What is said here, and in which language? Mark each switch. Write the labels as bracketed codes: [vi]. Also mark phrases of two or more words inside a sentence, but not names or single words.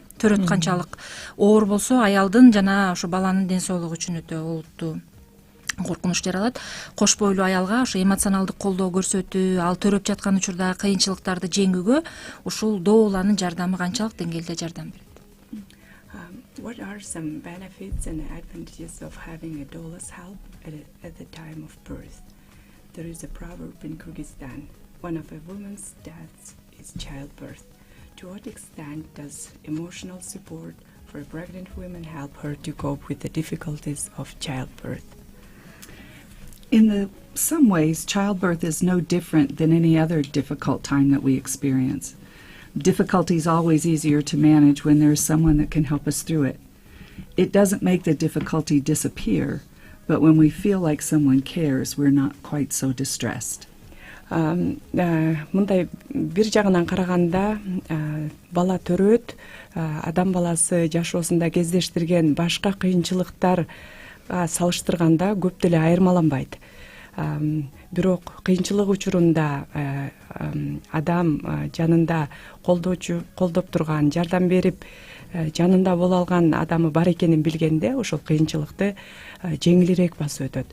[ky] Төрөт канчалык оор болсо аялдын жана ошо баланын ден соолугу үчүн өтө олуттуу коркунуч жаралат. Кош бойлуу аялга ошо эмоционалдык колдоо көрсөтүү, ал төрөп жаткан учурда кыйынчылыктарды жеңүүгө ушул дооланын жардамы канчалык деңгээлде жардам берет? [en] What are some benefits and advantages of having a doula's help at the time of birth? There is a proverb in Kyrgyzstan, one of a woman's deaths is childbirth. To what extent does emotional support for pregnant women help her to cope with the difficulties of childbirth? In some ways, childbirth is no different than any other difficult time that we experience. Difficulty is always easier to manage when there is someone that can help us through it. It doesn't make the difficulty disappear, but when we feel like someone cares, we're not quite so distressed. [ky] Мындай бир жагынан караганда бала төрөт, адам баласы жашоосунда кездештирген башка кыйынчылыктар салыштырганда көп деле айырмаланбайт. Бирок кыйынчылык учурунда адам жанында колдоп турган, жардам берип жанында боло алган адамы бар экенин билгенде ошол кыйынчылыкты жеңилирээк басып өтөт.